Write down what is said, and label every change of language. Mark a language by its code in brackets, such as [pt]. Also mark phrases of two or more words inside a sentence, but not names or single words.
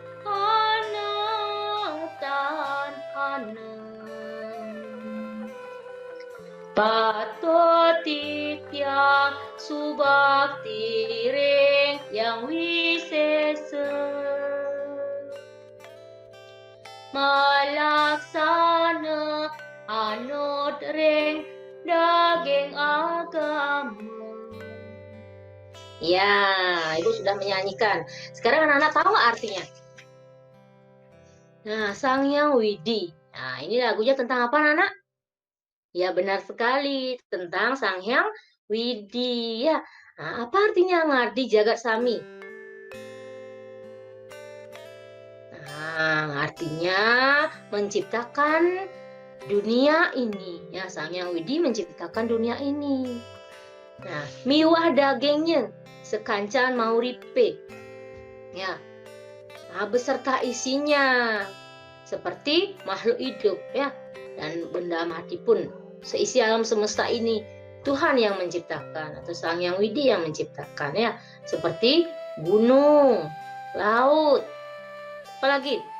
[ban] anatan Patotitya subakti ring yang wisesa malaksana anut ring daging agama. [id] Ya, Ibu sudah menyanyikan. Sekarang anak-anak tahu nggak artinya? Nah, Sang Hyang Widi. Nah, ini lagunya tentang apa anak-anak? Ya, benar sekali, tentang Sang Hyang Widi ya. Nah, apa artinya [ban] ngardi jagat sami? [id] Nah, artinya menciptakan dunia ini. Ya, Sang Hyang Widi menciptakan dunia ini. Nah, [ban] miwah dagingnya sekancan mauripe. [id] Ya. Nah, beserta isinya seperti makhluk hidup ya dan benda mati pun seisi alam semesta ini Tuhan yang menciptakan atau Sang Hyang Widi yang menciptakan ya, seperti gunung, laut, apalagi